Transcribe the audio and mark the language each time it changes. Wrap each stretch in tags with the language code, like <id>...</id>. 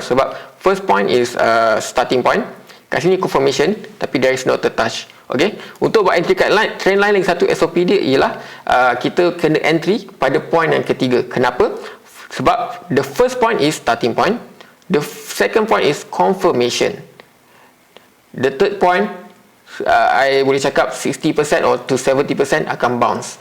<en>Sebab first point is starting point,</en> <ms>kat sini</ms> <en>confirmation,</en> <ms>tapi</ms> <en>there is no touch.</en> <ms>Okay, untuk buat entry kat trend line, lagi satu SOP dia ialah kita kena entry pada point yang ketiga. Kenapa?</ms> <en>Sebab the first point is starting point, the second point is confirmation, the third point</en> <ms>I boleh cakap</ms> <en>60% or to 70%</en> <ms>akan</ms> <en>bounce.</en>